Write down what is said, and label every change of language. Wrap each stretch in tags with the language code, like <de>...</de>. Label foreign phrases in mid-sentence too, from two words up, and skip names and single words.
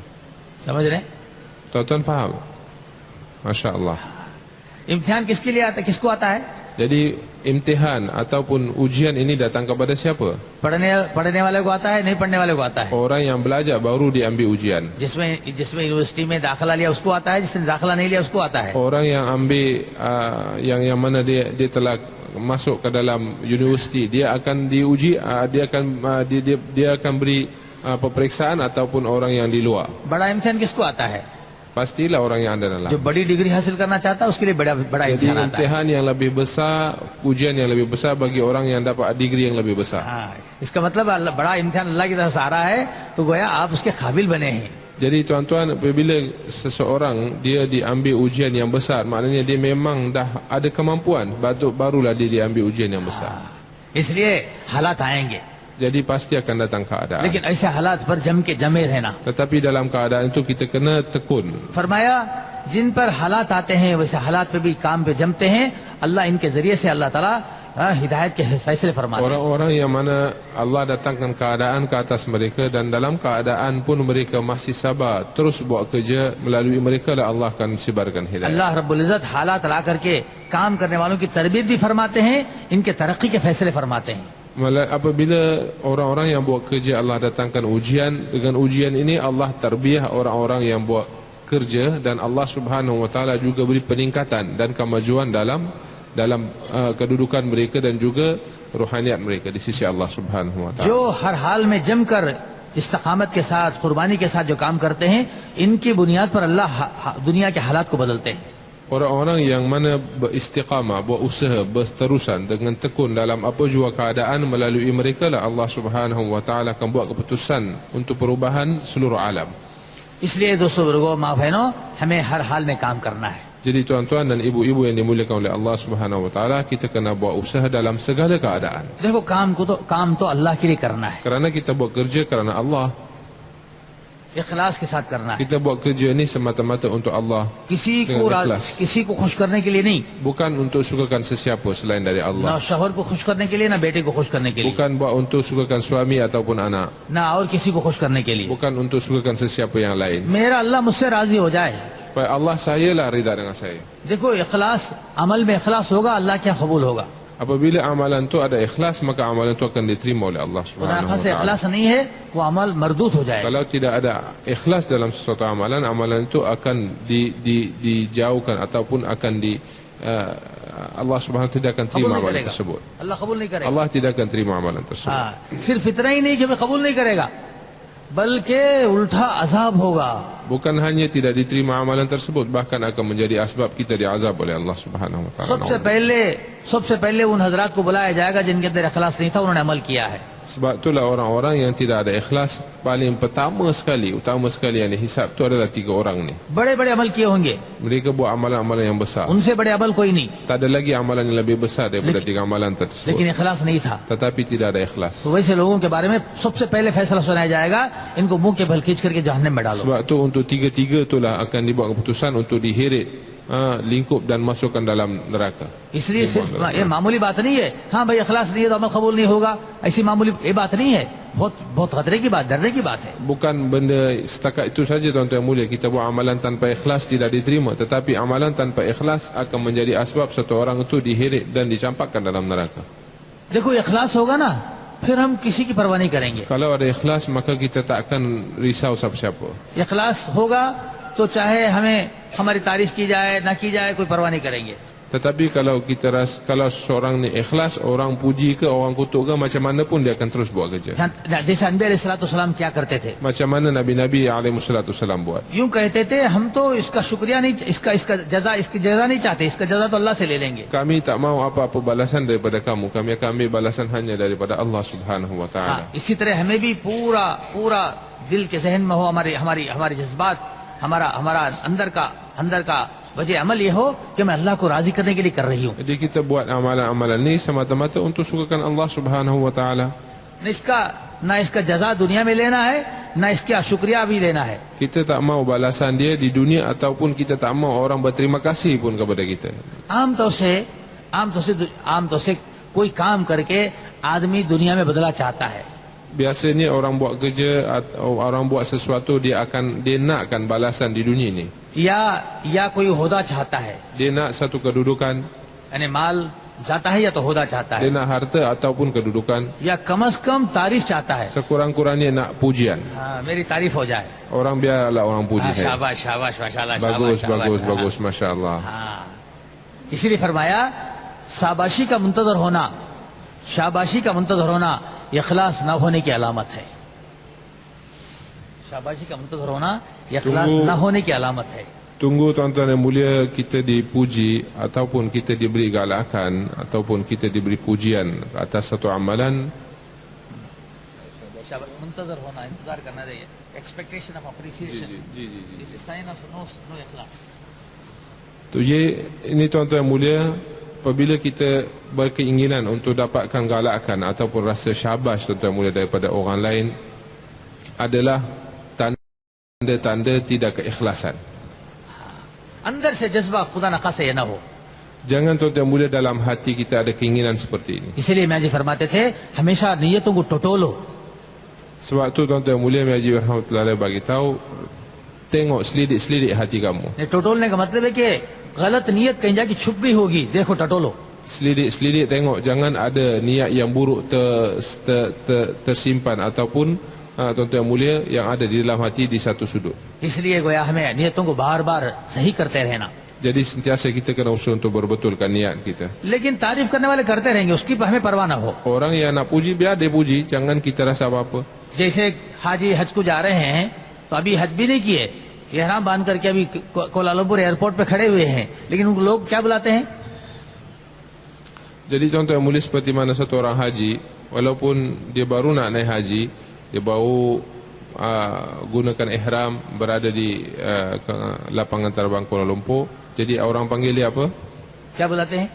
<hi>समझ रहे हैं?</hi> <ms>Tuan-tuan faham?</ms> <ar>ما شاء الله.</ar> <hi>इम्तिहान किसके लिए आता, किसको आता है?</hi> <ms>Jadi imtihan ataupun ujian ini datang kepada siapa?</ms> <hi>पढ़ने वाले को आता है, नहीं पढ़ने वाले को आता है.</hi> <ms>Orang yang belajar baru diambil ujian.</ms> <hi>जिसमें यूनिवर्सिटी में दाखिला लिया उसको आता है, जिसने दाखिला नहीं लिया उसको आता है.</hi> <ms>Orang yang ambil yang mana dia telah masuk ke dalam universiti, dia akan diuji, dia akan beri peperiksaan, ataupun orang yang di luar.</ms> <hi>बड़ा इम्तिहान किसको आता है?</hi> <ms>Pastilah orang yang ada dalam.</ms> <hi>जो बड़ी डिग्री हासिल करना चाहता है उसके लिए बड़ा</hi> <ms>Jadi</ms> <hi>इम्तिहान आता है.</hi> <ms>imtihan yang lebih besar, ujian yang lebih besar bagi orang yang dapat degree yang lebih besar.</ms> <hi>हाँ, इसका मतलब बड़ा इम्तिहान अल्लाह की तरफ से आ रहा है तो गोया आप उसके काबिल बने हैं.</hi> <ms>Jadi tuan-tuan, apabila seseorang dia diambil ujian yang besar, maknanya dia memang dah ada kemampuan, barulah dia diambil ujian yang besar.</ms> <hi>इसलिए हालात आएंगे,</hi> <ms>Jadi pasti akan datang keadaan.</ms> <hi>लेकिन ऐसे हालात पर जमे रहना.</hi> <ms>Tetapi dalam keadaan itu kita kena tekun.</ms> <hi>फरमाया जिन पर हालात आते हैं वैसे हालात पे भी काम पे जमते हैं. अल्लाह इनके जरिए से</hi> <ar>الله تعالى</ar> <hi>हिदायत के फैसले फरमाते हैं.</hi> <ms>Orang-orang yang mana Allah datangkan keadaan ke atas mereka, dan dalam keadaan pun mereka masih sabar, terus buat kerja, melalui mereka lah Allah akan sebarkan hidayah.</ms> <ar>الله رب العزة</ar> <hi>हालात ला करके काम करने वालों की तरबियत भी फरमाते हैं, इनके तरक्की के फैसले फरमाते हैं.</hi> <ms>Apabila orang-orang yang buat kerja Allah datangkan ujian, dengan ujian ini Allah tarbiyah orang-orang yang buat kerja, dan Allah</ms> <ar>سبحانه وتعالى</ar> <ms>juga beri peningkatan dan kemajuan dalam kedudukan mereka dan juga rohaniat mereka di sisi Allah</ms> <ar>سبحانه وتعالى.</ar> <hi>जो हर हाल में जमकर इस्तकामत के साथ, कुर्बानी के साथ जो काम करते हैं, इनकी बुनियाद पर अल्लाह दुनिया के हालात को बदलते हैं.</hi> <ms>Orang-orang yang mana beristiqamah, buat usaha berterusan dengan tekun dalam apa jua keadaan, melalui mereka lah Allah</ms> <ar>سبحانه وتعالى</ar> <ms>akan buat keputusan untuk perubahan seluruh alam.</ms> <hi>इसलिए दोस्तों बुजुर्गों माँ बहनों, हमें हर हाल में काम करना है.</hi> <ms>Jadi tuan-tuan dan ibu-ibu yang dimuliakan oleh Allah</ms> <ar>سبحانه وتعالى,</ar> <ms>kita kena buat usaha dalam segala keadaan.</ms> <hi>देखो काम तो अल्लाह के लिए करना है,</hi> <ms>Kerana kita buat kerja kerana Allah.</ms> <hi>इखलास के साथ करना है.</hi> <ms>Kita buat kerja ni semata-mata untuk Allah, dengan ikhlas.</ms> <hi>किसी को खुश करने के लिए नहीं,</hi> <ms>bukan untuk sukakan sesiapa selain dari</ms> <hi>ना</hi> <ms>Allah.</ms> <hi>शौहर को खुश करने के लिए, ना बेटे को खुश करने के लिए,</hi> <ms>Bukan buat untuk sukakan suami ataupun anak,</ms> <hi>ना और किसी को खुश करने के लिए.</hi> <ms>bukan untuk sukakan sesiapa yang lain.</ms> <hi>मेरा अल्लाह मुझसे राजी हो जाए.</hi> <ms>Supaya Allah sayalah rida dengan saya.</ms> <hi>देखो इखलास, अमल में इखलास होगा, अल्लाह क्या कबूल होगा.</hi> <ms>Apabila amalan itu ada ikhlas, maka amalan itu akan diterima oleh Allah Subhanahu</ms> <hi>मुनाफा</hi> <ms>Wa</ms> <hi>से</hi> <ms>Taala.</ms> <hi>इखलास नहीं है वो अमल मरदूद हो जाएगा.</hi> <ms>Kalau tidak ada ikhlas dalam sesuatu amalan, amalan itu akan dijauhkan ataupun akan Allah</ms> <ar>سبحانه وتعالى</ar> <ms>tidak akan</ms> <hi>कबूल</hi> <ms>terima</ms> <hi>नहीं</hi> <ms>amalan</ms> <hi>करेगा,</hi> <ms>tersebut.</ms> <hi>अल्लाह कबूल नहीं करेगा.</hi> <ms>Allah tidak akan terima amalan tersebut.</ms> <hi>हाँ, सिर्फ इतना ही नहीं कि मैं कबूल नहीं करेगा, बल्कि उल्टा अजाब होगा.</hi> <ms>Bukan hanya tidak diterima amalan tersebut, bahkan akan menjadi asbab kita diazab oleh Allah</ms> <ar>سبحانه وتعالى.</ar> <hi>सबसे पहले उन हजरात को बुलाया जाएगा जिनके अंदर इखलास नहीं था, उन्होंने अमल किया है.</hi> <ms>Sebab itulah orang-orang yang tidak ada ikhlas, paling utama sekali yang dihisap tu adalah 3 orang ni.</ms> <hi>बड़े बड़े अमल किए होंगे,</hi> <ms>Mereka buat amalan-amalan yang besar.</ms> <hi>उनसे बड़े अमल कोई नहीं,</hi> <ms>Tak ada lagi amalan yang lebih besar daripada 3 amalan tersebut.</ms> <hi>लेकिन इखलास नहीं था.</hi> <ms>Tetapi tidak ada ikhlas.</ms> <hi>तो वैसे लोगों के बारे में सबसे पहले फैसला सुनाया जाएगा, इनको मुंह के बल खींच करके जहन्नम में डालो.</hi> <ms>Sebab tu untuk 3-3 itulah akan dibuat keputusan untuk diheret, lingkup dan masukkan dalam neraka.</ms> <hi>इसलिए सिर्फ ये मामूली बात नहीं है, हाँ भाई इखलास नहीं है तो अमल कबूल नहीं होगा, ऐसी मामूली ये बात नहीं है. बहुत बहुत खतरे की बात, डरने की बात है.</hi> <ms>Bukan benda setakat itu saja tuan-tuan yang mulia, kita buat amalan tanpa ikhlas tidak diterima, tetapi amalan tanpa ikhlas akan menjadi asbab satu orang itu diheret dan dicampakkan dalam neraka.</ms> <hi>देखो इखलास होगा ना, फिर हम किसी की परवाह नहीं करेंगे.</hi> <ms>Kalau ada ikhlas maka kita tak akan risau siapa-siapa.</ms> <hi>इखलास होगा तो चाहे हमें हमारी तारीफ की जाए ना की जाए, कोई परवाह नहीं करेंगे.</hi> <ms>Tetapi kalau kalau seorang ni ikhlas, orang puji ke orang kutuk ke, macam mana pun dia akan terus buat kerja.</ms> <hi>जैसे अनबी अलैहिस्सलाम क्या करते थे,</hi> <ms>Macam mana Nabi-Nabi alaihissalam buat.</ms> <hi>यूं कहते थे हम तो इसका शुक्रिया नहीं, इसकी जजा नहीं चाहते, इसका जजा तो अल्लाह से ले लेंगे.</hi> <ms>Kami tak mau apa-apa balasan daripada kamu, kami akan ambil balasan hanya daripada Allah</ms> <ar>سبحانه وتعالى.</ar> <hi>इसी तरह हमें भी पूरा पूरा दिल के जहन में हो, हमारे जज्बात, हमारा अंदर का वजह अमल ये हो कि मैं अल्लाह को राजी करने के लिए कर रही हूँ.</hi> <ms>Jadi kita buat amalan-amalan ni semata-mata untuk sukakan Allah</ms> <ar>سبحانه وتعالى.</ar> <hi>ना इसका जजा दुनिया में लेना है, ना इसका शुक्रिया भी लेना है.</hi> <ms>Kita tak mau balasan dia di dunia ataupun kita tak mau orang berterima kasih pun kepada kita.</ms> <hi>आमतौर से कोई काम करके आदमी दुनिया में बदला चाहता है.</hi> <ms>Biasanya orang buat kerja atau orang buat sesuatu dia nakkan balasan di dunia ni.</ms> <hi>या कोई होदा चाहता है,</hi> <ms>Dia nak satu kedudukan,</ms> <hi>यानी माल चाहता है या तो होदा चाहता</hi> <ms>dia</ms> <hi>है,</hi> <ms>nak harta ataupun kedudukan.</ms> <hi>या कम से कम तारीफ चाहता है.</hi> <ms>Sekurang-kurangnya nak pujian.</ms> <hi>हाँ, मेरी तारीफ हो जाए.</hi> <ms>Orang biarlah orang puji</ms> <hi>हाँ,</hi> <ms>saya.</ms> <hi>शाबाश शाबाश माशाल्लाह,</hi> <ms>Bagus,</ms> <hi>शाबाश,</hi> <ms>bagus,</ms> <hi>शाबाश.</hi> <ms>bagus,</ms> <ar>ما شاء الله.</ar> <hi>हाँ, इसीलिए फरमाया शाबाशी का मुंतजर होना इखलास न होने की अलामत है. शाबाशी का मुंतजर होना इखलास न होने की अलामत है.</hi> <ms>Tunggu tuan-tuan yang mulia, kita dipuji ataupun kita diberi galakan ataupun kita diberi pujian atas satu amalan.</ms> <hi>मुंतजर होना, इंतजार करना चाहिए.</hi> <en>Expectation of appreciation is the sign of no इखलास.</en> <ms>Tu ini tuan-tuan yang mulia, apabila kita berkeinginan untuk dapatkan galakan ataupun rasa syabas tuan-tuan yang mulia daripada orang lain, adalah tanda-tanda tidak keikhlasan.</ms> <hi>अंदर से जज्बा खुदा न खासे ये न हो.</hi> <ms>Jangan tuan-tuan yang mulia dalam hati kita ada keinginan seperti ini.</ms> <hi>इसीलिए मैं जी फरमाते थे हमेशा नियतों को टटोलो.</hi> <ms>Sebab tu tuan-tuan yang mulia, Haji rahmatullahi bagi tahu, tengok selidik-selidik hati kamu.</ms> <hi>टटोलने का मतलब है कि गलत नियत कहीं जाके छुप भी होगी, देखो टटोलो.</hi> <ms>Selidik-selidik tengok, jangan ada niat yang buruk tersimpan ataupun tuan-tuan yang mulia yang ada di dalam hati di satu sudut.</ms> <hi>इसलिए गोया हमें नियतों को बार बार सही करते रहना.</hi> <ms>Jadi sentiasa kita kena usaha untuk berbetulkan niat kita.</ms> <hi>लेकिन तारीफ करने वाले करते रहेंगे, उसकी हमें परवाह न हो.</hi> <ms>Orang yang nak puji biar dia puji, jangan kita rasa apa-apa.</ms> <hi>जैसे हाजी हज को जा रहे हैं तो अभी हज भी नहीं किए, एहराम बांध करके अभी कोलालमपुर एयरपोर्ट पे खड़े हुए हैं, लेकिन उनको लोग क्या बुलाते हैं?</hi> <ms>Jadi tuan-tuan yang mulia, seperti mana satu orang haji, walaupun dia baru nak naik haji, dia baru gunakan ihram, berada di lapangan terbang Kuala Lumpur. Jadi orang panggil dia apa?</ms> <hi>क्या बुलाते हैं?</hi>